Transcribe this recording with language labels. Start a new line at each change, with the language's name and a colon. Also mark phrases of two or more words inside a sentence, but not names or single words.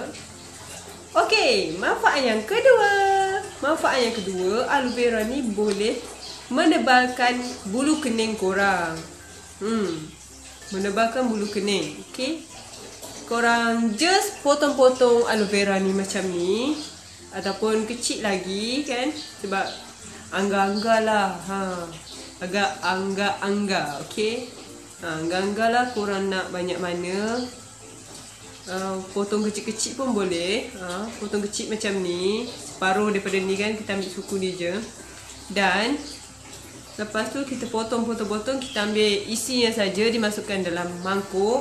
Malay: Okay, manfaat yang kedua, aloe vera ni boleh menebalkan bulu kening korang. Menebalkan bulu kening. Okay, korang just potong-potong aloe vera ni macam ni, ataupun kecil lagi kan, sebab angga-angga lah. Agak angga-angga. Okay, angga-angga lah korang nak banyak mana. Potong kecil-kecil pun boleh. Potong kecil macam ni, separuh daripada ni kan, kita ambil suku ni je. Dan lepas tu kita potong, kita ambil isinya saja, dimasukkan dalam mangkuk.